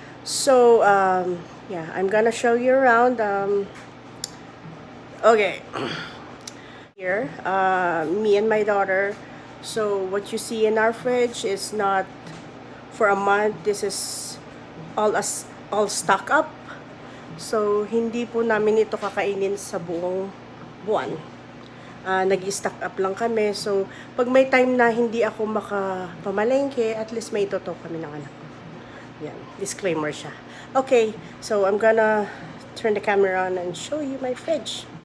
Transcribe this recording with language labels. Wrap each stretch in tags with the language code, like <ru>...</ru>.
<en>So yeah, I'm gonna show you around. Okay, here, me and my daughter. So what you see in our fridge is not for a month. This is all stock up.</en> <tl>So hindi po namin ito kakainin sa buong buwan. Nag-stock up lang kami. So, pag may time na hindi ako makapamalengke, at least may itoto kami ng anak ko. Yan, disclaimer siya.</tl> <en>Okay, so I'm gonna turn the camera on and show you my fridge.</en>